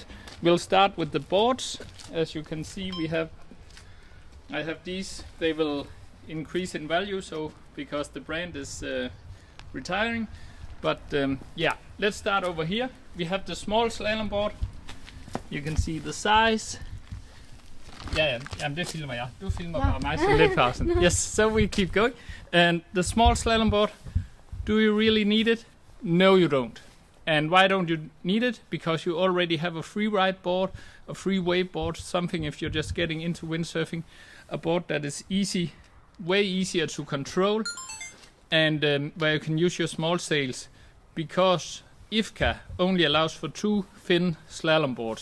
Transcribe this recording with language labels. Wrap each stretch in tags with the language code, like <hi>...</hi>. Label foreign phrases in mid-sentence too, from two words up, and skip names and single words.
<en>We'll start with the boards. As you can see, I have these. They will increase in value, so because the brand is retiring. But yeah, let's start over here. We have the small slalom board. You can see the size.</en> <da>Jamen det filmer jeg. Du filmer bare mig så lidt pausen.</da> <en>Yes, so we keep going. And the small slalom board, do you really need it? No, you don't. And why don't you need it? Because you already have a free ride board, a free wave board, something if you're just getting into windsurfing, a board that is easy, way easier to control, and where you can use your small sails, because IFCA only allows for 2 fin slalom boards.</en>